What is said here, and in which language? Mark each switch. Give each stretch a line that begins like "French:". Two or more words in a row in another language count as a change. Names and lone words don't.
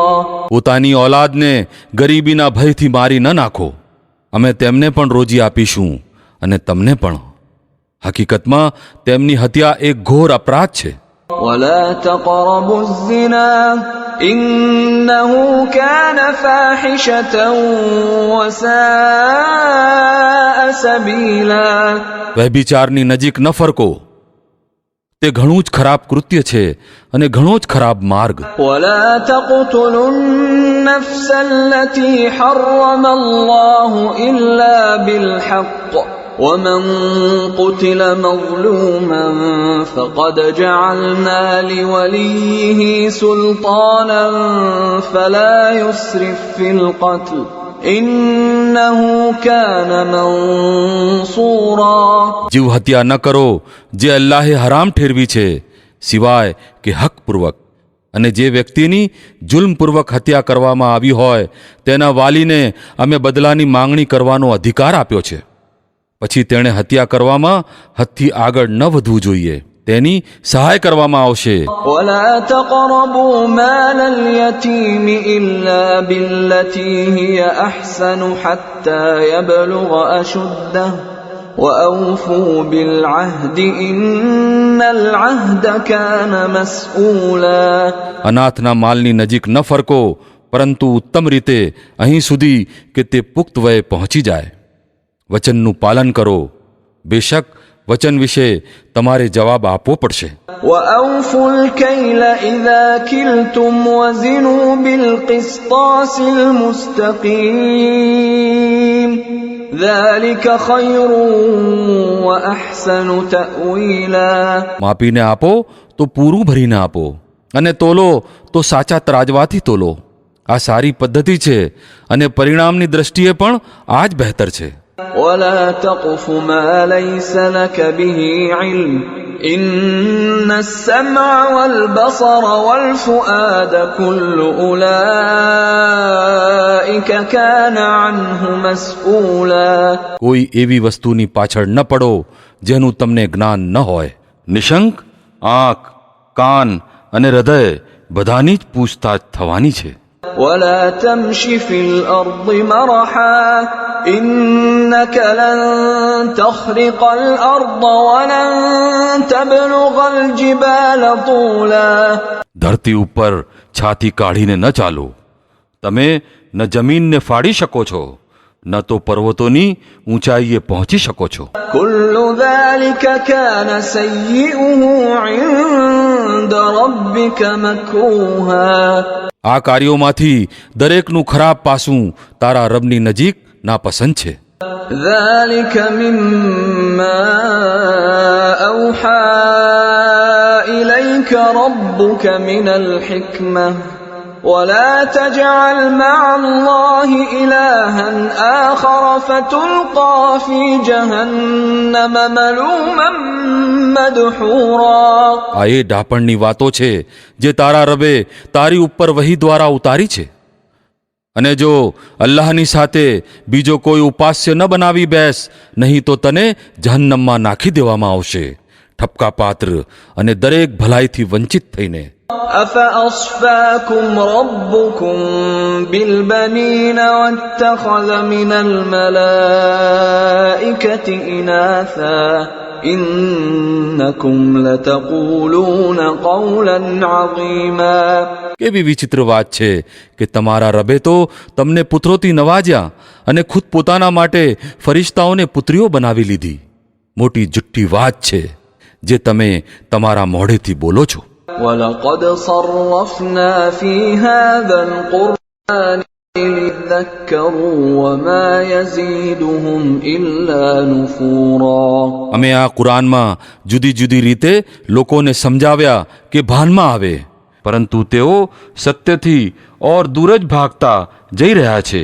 Gujarati: પોતાની ઓલાદને ગરીબીના ભયથી મારી ન નાખો. અમે તેમને પણ રોજી આપીશું અને તમને પણ. હકીકતમાં તેમની હત્યા એક ઘોર અપરાધ છે.
Arabic: ولا تقربوا الزنا إنه كان فاحشة وساء سبيلا.
Gujarati: વ્યભિચારની નજીક ન ફરકો, તે ઘણું જ ખરાબ કૃત્ય છે અને ઘણો જ ખરાબ માર્ગ.
Arabic: ولا تقتلوا النفس التي حرم الله إلا بالحق ومن قتل مظلوما فقد جعلنا لوليه سلطانا فلا يسرف في القتل إنه كان منصورا.
Gujarati: જીવ હત્યા ન કરો જે અલ્લાહે હરામ ઠેરવી છે સિવાય કે હકપૂર્વક, અને જે વ્યક્તિની જુલ્મપૂર્વક હત્યા કરવામાં આવી હોય તેના વાલીને અમે બદલાની માંગણી કરવાનો અધિકાર આપ્યો છે. પછી તેણે હત્યા કરવામાં હદથી આગળ ન વધવું જોઈએ. તેની સહાય કરવામાં આવશે.
Arabic: ولا تقربوا مال اليتيم إلا بالتي هي أحسن حتى يبلغ أشده وأوفوا بالعهد إن العهد كان مسؤولا.
Gujarati: અનાથના માલની નજીક ન ફરકો, પરંતુ ઉત્તમ રીતે અહીં સુધી કે તે પુખ્ત વયે પહોંચી જાય. વચનનું પાલન કરો. બેશક વચન વિશે તમારે જવાબ આપવો પડશે.
Arabic: وأوفوا الكيل إذا كلتم وزنوا بالقسطاس المستقيم ذلك خير وأحسن تأويلا.
Gujarati: માપીને આપો તો પૂરું ભરીને આપો, અને તોલો તો સાચા ત્રાજવાથી તોલો. આ સારી પદ્ધતિ છે અને પરિણામની દ્રષ્ટિએ પણ આ જ બહેતર છે.
Arabic: ولا تقف ما ليس لك به علم إن السمع والبصر والفؤاد كل أولئك كان عنه مسؤولا.
Gujarati: કોઈ એવી વસ્તુની પાછળ ન પડો જેનું તમને જ્ઞાન ન હોય. નિશંક આંખ, કાન અને હૃદય બધાની જ પૂછતાછ થવાની છે.
Arabic: ولا تمش في الأرض مرحا إنك لن تخرق الأرض ولن تبلغ الجبال طولا.
Gujarati: ધરતી ઉપર છાતી કાઢીને ન ચાલો. તમે ન જમીનને ફાડી શકો છો, ન તો પર્વતોની ઊંચાઈએ પહોંચી શકો છો.
Arabic: كل ذلك كان سيئه عند ربك مكروها.
Gujarati: આ કાર્યોમાંથી દરેકનું ખરાબ પાસું તારા રબની નજીક નાપસંદ છે.
Arabic: ذلك مما أوحى إليك ربك من الحكمة ولا تجعل مع الله إلها آخر فتلقى في جهنم ملوما مدحورا.
Gujarati: આ એ ડાપણની વાતો છે જે તારા રબે તારી ઉપર વહી દ્વારા ઉતારી છે. અને જો અલ્લાહની સાથે બીજો કોઈ ઉપાસ્ય ન બનાવી બેસ, નહીં તો તને જહન્નમમાં નાખી દેવામાં આવશે, ઠપકા પાત્ર અને દરેક ભલાઈથી વંચિત થઈને.
Arabic: أفأصفاكم ربكم بالبنين واتخذ من الملائكة إناثا إنكم لتقولون قولا عظيما.
Gujarati: કેવી વિચિત્ર વાત છે કે તમારા રબે તો તમને પુત્રોથી નવાજ્યા અને ખુદ પોતાના માટે ફરિશ્તાઓને પુત્રીઓ બનાવી લીધી. મોટી જુઠ્ઠી વાત છે જે તમે તમારા મોઢેથી બોલો છો.
Arabic: ولقد صرفنا في هذا القرآن ليذكروا وما يزيدهم إلا نفورا.
Gujarati: અમે આ કુરાનમાં જુદી જુદી રીતે લોકોને સમજાવ્યા કે ભાનમાં આવે, પરંતુ તેઓ સત્યથી ઓર દૂર જ ભાગતા જઈ રહ્યા છે.